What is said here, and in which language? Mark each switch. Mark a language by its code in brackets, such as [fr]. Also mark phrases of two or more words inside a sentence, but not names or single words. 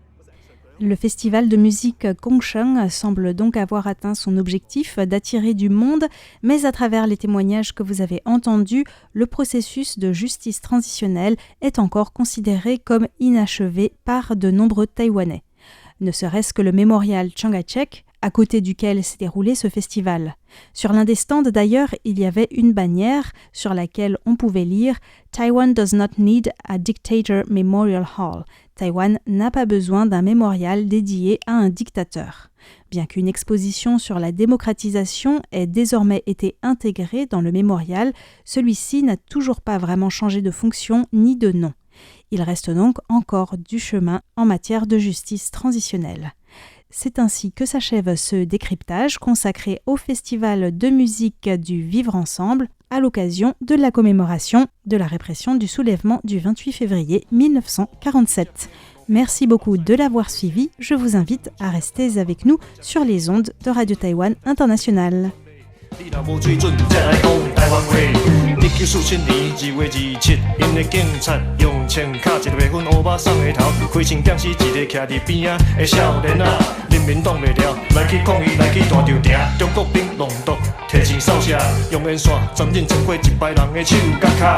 [fr] Le festival de musique Gongsheng semble donc avoir atteint son objectif d'attirer du monde, mais à travers les témoignages que vous avez entendus, le processus de justice transitionnelle est encore considéré comme inachevé par de nombreux Taïwanais. Ne serait-ce que le mémorial Chiang Kai-shek, à côté duquel s'est déroulé ce festival. Sur l'un des stands d'ailleurs, il y avait une bannière sur laquelle on pouvait lire « [en] Taiwan does not need a dictator memorial hall ». [fr] Taïwan n'a pas besoin d'un mémorial dédié à un dictateur. Bien qu'une exposition sur la démocratisation ait désormais été intégrée dans le mémorial, celui-ci n'a toujours pas vraiment changé de fonction ni de nom. Il reste donc encore du chemin en matière de justice transitionnelle. C'est ainsi que s'achève ce décryptage consacré au Festival de musique du Vivre Ensemble à l'occasion de la commémoration de la répression du soulèvement du 28 février 1947. Merci beaucoup de l'avoir suivi. Je vous invite à rester avec nous sur les ondes de Radio Taïwan International. [nan] 你若无水准，才来讲台湾话。1947年2月27，因的警察用枪卡一个白粉乌巴桑的头，开枪点死一个徛伫边仔的少年仔。人民挡袂了，来去抗议，来去大潮埕。中国兵弄毒，提枪扫射，用烟线沾染全过100人的手甲骹。